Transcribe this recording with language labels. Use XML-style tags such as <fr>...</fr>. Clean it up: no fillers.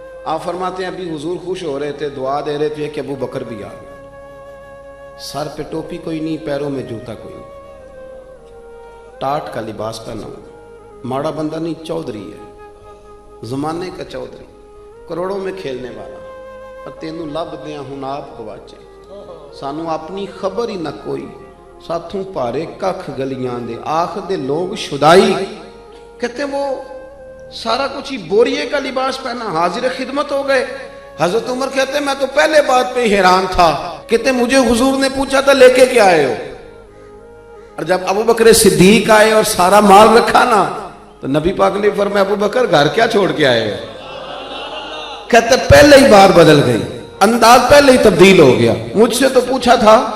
<ur>آپ فرماتے ہیں ابھی حضور خوش ہو رہے تھے، دعا دے رہے تھے کہ ابو بکر بھی آ گیا. سر پہ ٹوپی کوئی نہیں، پیروں میں جوتا کوئی نہیں، ٹاٹ کا لباس پہنا ہوا، ماڑا بندہ نہیں، چودھری ہے، زمانے کا چودھری، کروڑوں میں کھیلنے والا.</ur> <pa>اور تینوں لب دیا ہوں آپ گواچے، سانو اپنی خبر ہی نہ کوئی، ساتھوں پارے ککھ گلیاں دے، آخ دے لوگ شدائی.</pa> <ur>کہتے وہ سارا کچھ ہی بوریے کا لباس پہنا، حاضر خدمت ہو گئے. حضرت عمر کہتے میں تو پہلے بات پہ حیران تھا، کہتے مجھے حضور نے پوچھا تھا لے کے کیا آئے ہو، اور جب ابو بکر صدیق آئے اور سارا مال رکھا نا تو نبی پاک نے فرمایا ابو بکر گھر کیا چھوڑ کے آئے ہو؟ کہتے پہلے ہی بات بدل گئی، انداز پہلے ہی تبدیل ہو گیا، مجھ سے تو پوچھا تھا.</ur>